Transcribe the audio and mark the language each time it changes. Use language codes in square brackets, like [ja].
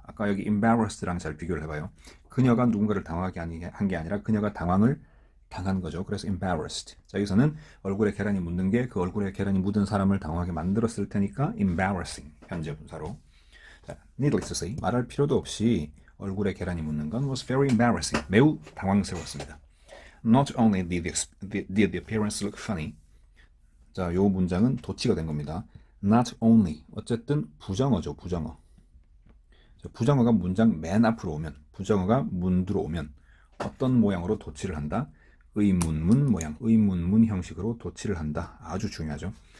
[ko] 아까 여기 embarrassed랑 잘 비교를 해봐요. 그녀가 누군가를 당황하게 한 게 아니라 그녀가 당황을 당한 거죠. 그래서 embarrassed. 자, 여기서는 얼굴에 계란이 묻는 게 그 얼굴에 계란이 묻은 사람을 당황하게 만들었을 테니까 embarrassing 현재 분사로. 자, [en] needless to say [ko] 말할 필요도 없이 얼굴에 계란이 묻는 건 [en] was very embarrassing. [ko] 매우 당황스러웠습니다. [en] Not only did the appearance look funny. [ko] 자, 요 문장은 도치가 된 겁니다. Not only 어쨌든 부정어죠. 부정어. 자, 부정어가 문장 맨 앞으로 오면 부정어가 문두로 오면 어떤 모양으로 도치를 한다? 의문문 모양, 의문문 형식으로 도치를 한다. 아주 중요하죠.